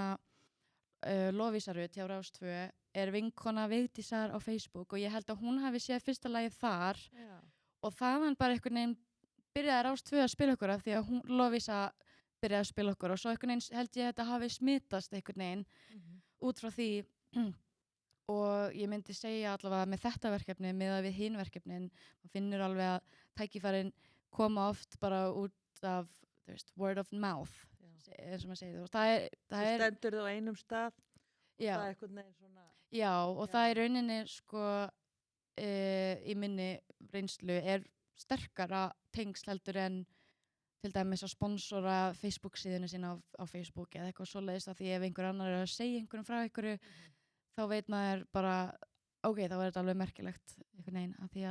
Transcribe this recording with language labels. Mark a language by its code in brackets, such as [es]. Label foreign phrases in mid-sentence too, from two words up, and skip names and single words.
[is] Lovísa Rut hjá Rás 2 vinkona Vigdísar á Facebook og ég held að hún hafi séð fyrsta lagið þar og þaðan bara einhvern veginn byrjaði Rás 2 að spila okkur af því að Lovísa byrjaði að spila okkur og svo einhvern veginn held ég að þetta hafi smitast einhvern veginn út frá því og ég myndi segja allavega með þetta verkefni miðað við hin verkefnin, maður finnur alveg að tækifærin koma oft bara út af, þú veist, [en] word of mouth, [is] eins og maður segir það. Það stendur þú á einum stað og það einhvern veginn svona. Já, og það rauninni, sko, í minni reynslu sterkara tengsl heldur en til dæmis að sponsora Facebook-síðuna sína á Facebook eða eitthvað svoleiðis af því ef einhver annar að segja einhverjum frá einhverju þá veit maður bara, ok, þá þetta alveg merkilegt einhvern veginn af því að